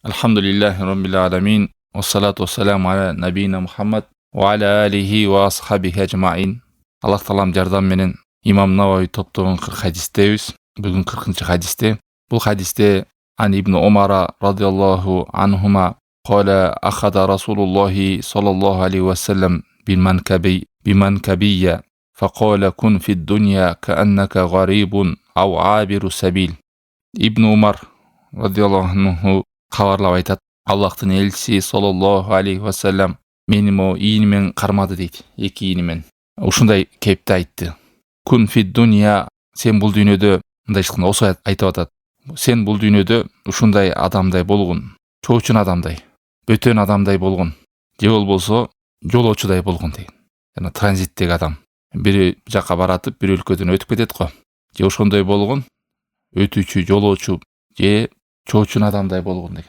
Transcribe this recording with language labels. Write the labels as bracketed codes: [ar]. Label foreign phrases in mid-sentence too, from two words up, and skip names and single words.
[ar] الحمد لله رب العالمين. والصلاة والسلام على نبينا محمد وعلى آله وأصحابه أجمعين. [ky] Allah talam жардам менен Имам Навави топтогон 40 хадистебиз. Бүгүн 40-чы хадисте. Бул хадисте Ан ибн Умара [ar] رضي الله عنهما قال أخذ رسول الله صلى الله عليه وسلم بمنكبية فقال كن في الدنيا كأنك غريب أو عابر سبيل. [ky] Ибн Умар [ar] رضي الله عنه [ky] хабарлап айтат, Аллахтын элчиси [ar] صلى الله عليه وسلم [ky] мени ийнимен кармады дейт, эки ийнимен. Ушундай кепти айтты. [ar] كن في الدنيا, [ky] сен бул дүйнөдө, мындай ишкана осо айтып атат. Сен бул дүйнөдө ушундай адамдай болгун, чоочун адамдай, бөтөн адамдай болгун, же болбосо жолоочудай болгун деген. Жана транзиттеги адам. Бири жакка баратып, бир өлкөдөн өтүп кетет го. Же ошондой болгун, өтүүчү, жолоочу, же чоочун адамдай болгун деген.